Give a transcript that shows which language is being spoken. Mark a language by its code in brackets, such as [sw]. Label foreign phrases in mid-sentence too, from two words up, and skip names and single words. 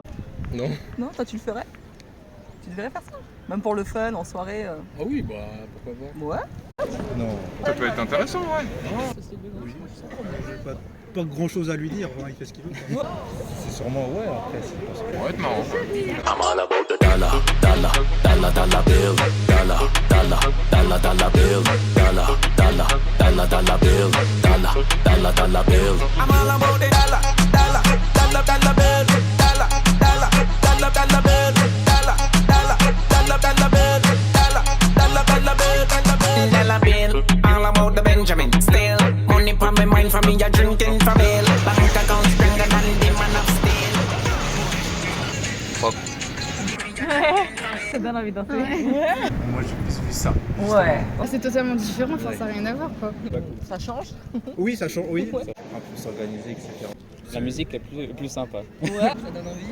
[fr] Non. Non, toi tu le ferais? Tu devrais faire ça? Même pour le fun, en soirée. Ah oui, bah pourquoi pas. Ouais. Non. Ça peut être intéressant, ouais. Pas grand chose à lui dire, il fait ce qu'il veut. C'est sûrement après, c'est parce que... Ça va être marrant. [en] I'm all about the dollar, dollar, dollar, dollar bill, dollar, dollar, dollar, dollar bill, dollar, dollar, dollar, dollar bill, dollar, dollar, dollar bill. I'm all about the dollar, dollar, dollar, dollar bill, dollar, dollar, dollar, dollar bill, dollar, dollar, dollar, dollar bill, dollar, dollar, dollar bill, dollar bill. All about the Benjamin, still money from my mind, from me a drinking from bill. Bank account stronger than the man of steel. [fr] Ça donne envie de danser. Moi, j'ai plus vu ça. Ouais. C'est totalement différent, enfin ça n'a rien à voir quoi. Ça change? Oui, ça change, oui. Un peu s'organiser, etc. La musique est plus sympa. Ouais. Ça donne envie.